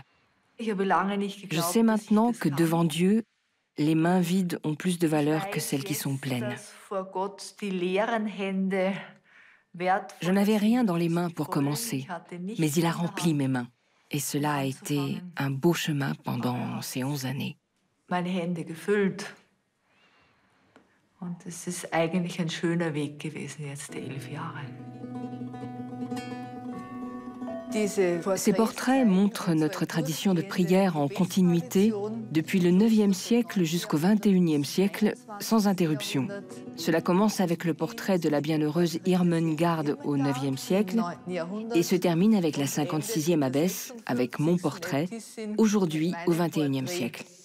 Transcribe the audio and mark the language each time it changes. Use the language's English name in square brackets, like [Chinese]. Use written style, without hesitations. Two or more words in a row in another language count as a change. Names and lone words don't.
[French] Je sais maintenant que devant Dieu, les mains vides ont plus de valeur que celles qui sont pleines. Je n'avais rien dans les mains pour commencer, mais il a rempli mes mains. Et cela a été un beau chemin pendant ces 11 années. [German] Und es ist eigentlich ein schöner Weg gewesen, jetzt die 11 Jahre. [French] Ces portraits montrent notre tradition de prière en continuité depuis le 9e siècle jusqu'au 21e siècle, sans interruption. Cela commence avec le portrait de la bienheureuse Irmengarde au 9e siècle et se termine avec la 56e abbesse, avec mon portrait, aujourd'hui au 21e siècle.